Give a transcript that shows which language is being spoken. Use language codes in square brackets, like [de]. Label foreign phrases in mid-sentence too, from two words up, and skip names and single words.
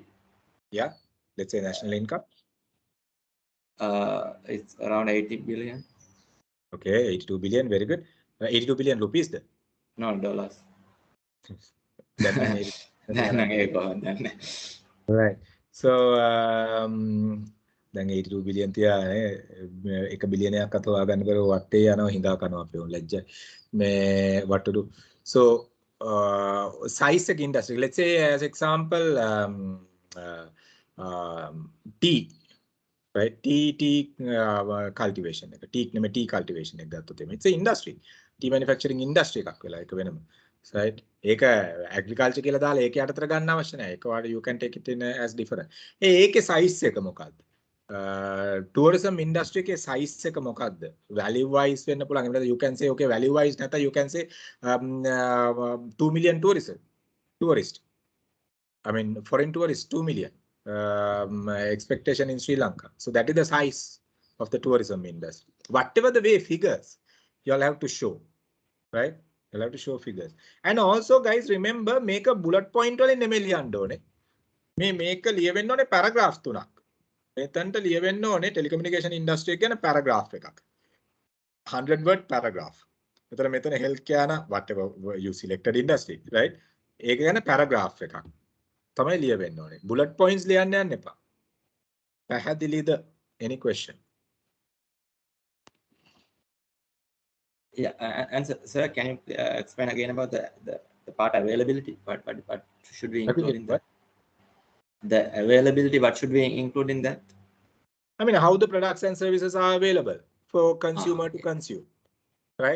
[en] Yeah, let's say national income. It's around 80 billion. Okay, 82 billion, very good. 82 billion rupees then? No, dollars. Right. So, [si] දැන් 82 බිලියන් තියානේ 1 බිලියනයක් අත හොයාගන්න බැරුව වටේ යනවා හිඳා කනවා අපේ උන් ලැජ්ජයි මේ [en] what to do. So size එක industry, let's say as example tea, right? tea cultivation එක tea cultivation [si] එක ගත්තොත් එimhe [en] it's an industry. tea manufacturing industry [si] එකක් වෙලා ඒක වෙනම. Right? ඒක agriculture කියලා දාලා ඒක යටතට ගන්න අවශ්‍ය නැහැ. ඒක වාට [en] you can take it in as different. [si] ඒකේ size එක මොකක්ද? [en] tourism industry [si] එකේ size එක මොකක්ද? [en] Value wise [si] වෙන්න පුළුවන්. එහෙනම් [en] you can say okay value wise නැත්නම් you can say 2 million tourist. I mean foreign tourists 2 million expectation in Sri Lanka. So that is the size of the tourism industry. Whatever the way figures, you'll have to show, right? You'll have to show figures. And also guys, remember, make a bullet point [si] වලින් නෙමෙයි ලියන්න ඕනේ. මේක ලියවෙන්න ඕනේ paragraph 3ක්. මෙතනට ලියවෙන්න ඕනේ [en] telecommunication industry [si] එක ගැන paragraph එකක්. [en] 100 word paragraph. මෙතන health care න whatever you selected industry, right? [si] ඒක ගැන paragraph එකක්. තමයි ලියවෙන්න ඕනේ. [en] Bullet points [si] ලියන්න යන්න එපා. පැහැදිලිද? [en] Any question? Yeah, and sir, can you explain again about the part availability? What should we include in that? The availability, what should we include in that? I mean, how the products and services are available for consumer to consume, right?